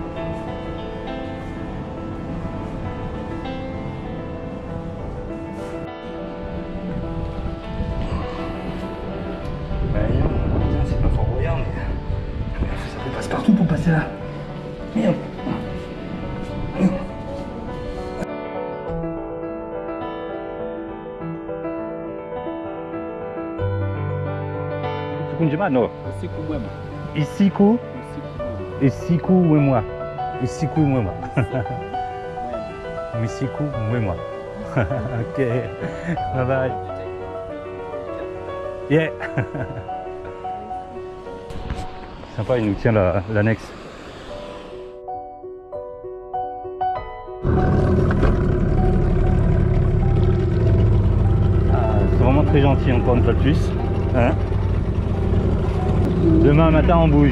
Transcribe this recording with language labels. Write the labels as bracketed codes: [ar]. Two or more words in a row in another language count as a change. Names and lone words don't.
[fr] C'est pas fort brouillard, mais ça passe partout pour passer là. Merde. No. Isiku Mwemwa. Isiku Mwemwa. Isiku Mwemwa. [en] Ok. Bye bye. Yeah. [fr] Sympa, il nous tient l'annexe. C'est vraiment très gentil encore une fois de plus. Hein? Demain matin on bouge.